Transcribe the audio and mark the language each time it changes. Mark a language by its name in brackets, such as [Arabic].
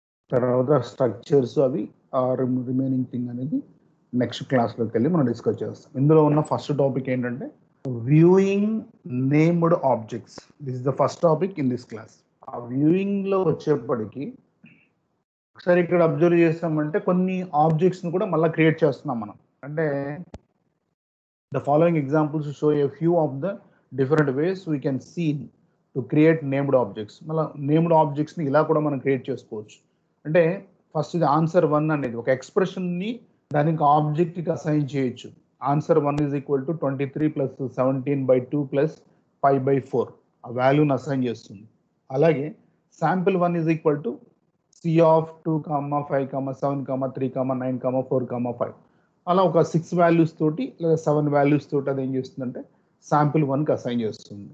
[Telugu] తర్వాత స్ట్రక్చర్స్ అవి remaining thing అనేది నెక్స్ట్ క్లాస్లోకి వెళ్ళి మనం డిస్కస్ చేస్తాం. ఇందులో ఉన్న ఫస్ట్ టాపిక్ ఏంటంటే viewing named objects. [English] This is the first topic in this class. [Telugu] ఆ వ్యూయింగ్లో వచ్చేప్పటికి ఒకసారి ఇక్కడ అబ్జర్వ్ చేస్తామంటే కొన్ని ఆబ్జెక్ట్స్ని కూడా మళ్ళీ క్రియేట్ చేస్తున్నాం మనం. [English] అంటే the following examples show a few of the different ways we can see to create named objects. [Telugu] మళ్ళీ నేమ్డ్ ఆబ్జెక్ట్స్ని ఇలా కూడా మనం క్రియేట్ చేసుకోవచ్చు. అంటే ఫస్ట్ ఇది ఆన్సర్ 1 అనేది ఒక ఎక్స్ప్రెషన్ని దానికి ఆబ్జెక్ట్కి అసైన్ చేయొచ్చు. ఆన్సర్ 1 ఈజ్ ఈక్వల్ టు 23 + 17/2 + 5/4 ఆ వాల్యూని అసైన్ చేస్తుంది. అలాగే sample 1 is equal to C of 2, 5, 7, 3, 9, 4, 5 అలా ఒక 6 వాల్యూస్ తోటి లేదా 7 వాల్యూస్ తోటి అది ఏం చేస్తుందంటే శాంపిల్ 1కి అసైన్ చేస్తుంది.